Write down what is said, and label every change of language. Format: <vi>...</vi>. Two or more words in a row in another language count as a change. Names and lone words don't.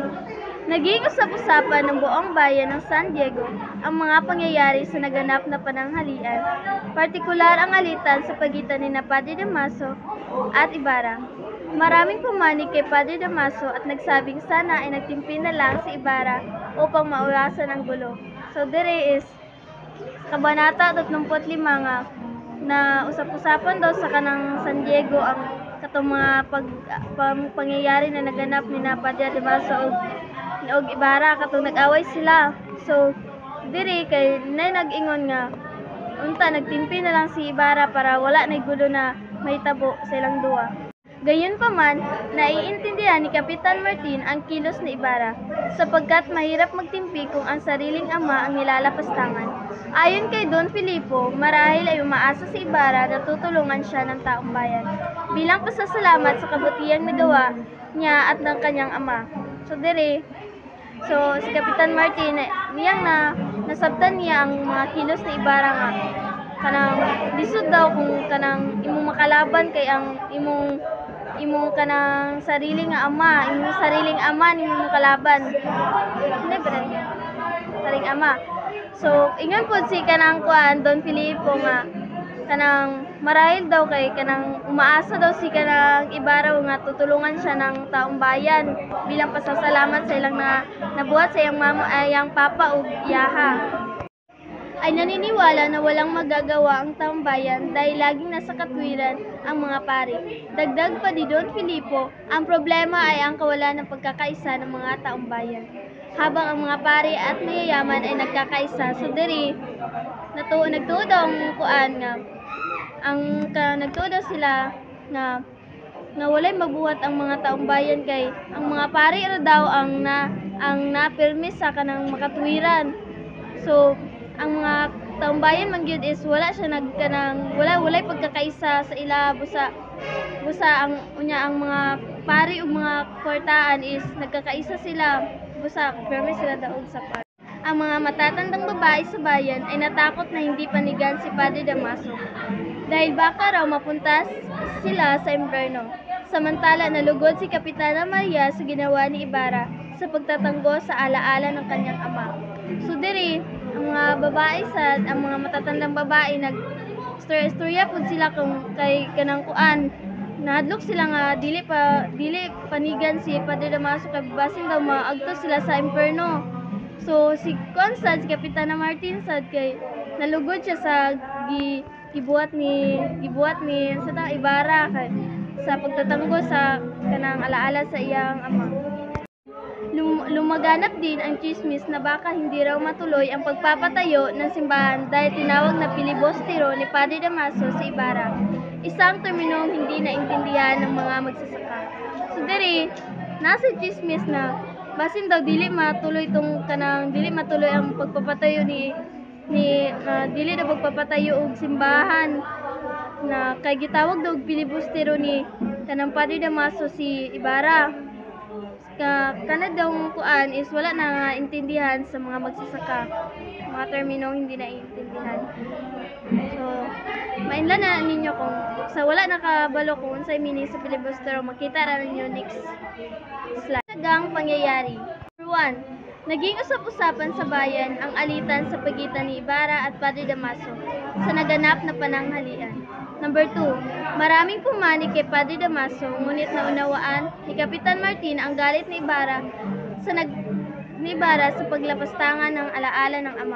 <tl>Naging usap-usapan ng buong bayan ng San Diego ang mga pangyayari sa naganap na pananghalian, partikular ang alitan sa pagitan ni Padre Damaso at Ibarra. Maraming pumanig kay Padre Damaso at nagsabing sana ay nagtimpi na lang si Ibarra upang maiwasan ang gulo.</tl> <en>So there is</en> <ceb>Kabanata 35 nga na usap-usapan daw sa kanang San Diego ang katong mga pangyayari na naganap ni Padre Damaso og Ibarra katong nag-away sila. So diri kay nag-ingon nga unta nagtimpi na lang si Ibarra para wala nay gulo na mahitabo sa ilang duwa.</ceb> <tl>Gayon pa man, naiintindihan ni Kapitan Martin ang kilos ni Ibarra sapagkat mahirap magtimpi kung ang sariling ama ang nilalapastangan. Ayon kay Don Filipo, marahil ay umaasa si Ibarra na tutulungan siya ng taong bayan bilang pasasalamat sa kabutihang nagawa niya at ng kanyang ama.</tl> <ceb>So si Kapitan Martin niyang nasabtan niya ang mga kilos ni Ibarra nga kanang lisod daw kung kanang imong makalaban kay ang imong kanang</ceb> <tl>sariling ama</tl> <ceb>nimong kalaban.</ceb> <tl>Sariling ama.</tl> <ceb>So ingon pod si kanang Don Filipo nga kanang marahil daw kay kanang umaasa daw si kanang Ibarra nga</ceb> <tl>tutulungan siya ng taong bayan bilang pasasalamat</tl> <ceb>sa ilang nabuhat sa iyang papa ug iyaha.</ceb> <tl>Ay naniniwala na walang magagawa ang taong bayan dahil laging nasa katwiran ang mga pari. Dagdag pa ni Don Filipo, ang problema ay ang kawalan ng pagkakaisa ng mga taong bayan. Habang ang mga pari at mayayaman ay nagkakaisa,</tl> <ceb>so diri nagtuo daw nagtuo daw sila na walay mabuhat ang mga taong bayan kay ang mga pari ra daw ang napirmi sa kanang makatwiran. So ang mga taong bayan man gyud is wala siya walay pagkakaisa sa ila busa ang mga pari ug mga kwartaan is nagkakaisa sila busa permi sila daog sa pari.</ceb> <tl>Ang mga matatandang babae sa bayan ay natakot na hindi panigan si Padre Damaso dahil baka raw mapunta sila sa impyerno. Samantala nalugod si Kapitana Maria sa ginawa ni Ibarra sa pagtatanggol sa alaala ng kanyang ama.</tl> <ceb>So diri ang</ceb> <tl>mga matatandang babae</tl> <ceb>nag-istorya pud sila kung kay kanang nahadlok sila nga dili panigan si Padre Damaso kay basin daw maagto sila sa impyerno. So si Kapitana Martin sad kay nalugod siya sa gibuhat ni sa Ibarra kay sa pagtatanggol sa kanang alaala sa iyang ama.</ceb> <tl>Lumaganap din ang chismis na baka hindi raw matuloy ang pagpapatayo ng simbahan dahil tinawag na pilibustero ni Padre Damaso si Ibarra. Isang terminong hindi naintindihan ng mga magsasaka.</tl> <ceb>So diri nasa chismis na basin daw dili matuloy ang pagpapatayo dili na pagpapatayo og simbahan na kay gitawag daw og pilibustero ni kanang Padre Damaso si Ibarra. Kana daw is wala na intindihan sa mga magsasaka.</ceb> <tl>Mga terminong hindi naiintindihan.</tl> <ceb>So mainlan na ninyo kung sa wala nakabalo kung unsay meaning sa pilibustero, makita ra ninyo</ceb> <en>next slide.</en> <tl>Nagang pangyayari. Number 1, naging usap-usapan sa bayan ang alitan sa pagitan ni Ibarra at Padre Damaso sa naganap na pananghalian. Number 2, maraming pumanig kay Padre Damaso ngunit naunawaan ni Kapitan Martin ang galit ni Ibarra sa paglapastangan ng alaala ng ama.</tl>